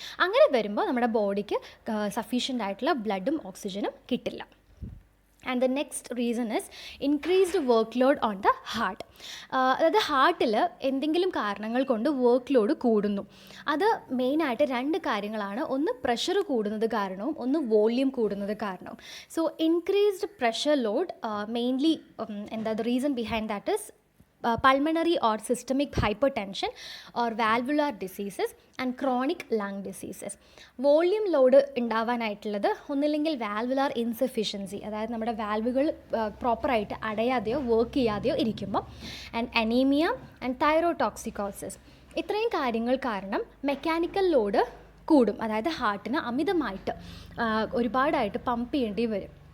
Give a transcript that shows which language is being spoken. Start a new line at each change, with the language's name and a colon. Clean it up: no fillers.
Malayalam: അങ്ങനെ വരുമ്പോൾ നമ്മുടെ ബോഡിക്ക് സഫീഷ്യൻ്റ് ആയിട്ടുള്ള ബ്ലഡും ഓക്സിജനും കിട്ടില്ല.
English: And the next reason is increased work load on the heart.
Malayalam: അതായത് ഹാർട്ടിൽ എന്തെങ്കിലും കാരണങ്ങൾ കൊണ്ട് വർക്ക് ലോഡ് കൂടുന്നു. അത് മെയിനായിട്ട് 2 കാര്യങ്ങളാണ്. ഒന്ന് പ്രഷർ കൂടുന്നത് കാരണവും ഒന്ന് വോള്യൂം കൂടുന്നത് കാരണവും.
English: So increased pressure load mainly the reason behind that is pulmonary or systemic hypertension or valvular diseases and chronic lung diseases.
Malayalam: Volume load ഉണ്ടാവാനായിട്ടുള്ളത് ഒന്നില്ലെങ്കിൽ വാൽവുലാർ ഇൻസഫിഷ്യൻസി, അതായത് നമ്മുടെ വാൽവുകൾ പ്രോപ്പറായിട്ട് അടയാതെയോ വർക്ക് ചെയ്യാതെയോ ഇരിക്കുമ്പോൾ, ആൻഡ് അനീമിയ ആൻഡ് തൈറോടോക്സിക്കോസിസ്. ഇത്രയും കാര്യങ്ങൾ കാരണം മെക്കാനിക്കൽ ലോഡ് കൂടും, അതായത് ഹാർട്ടിന് അമിതമായിട്ട് ഒരുപാടായിട്ട് പമ്പ് ചെയ്യേണ്ടി വരും.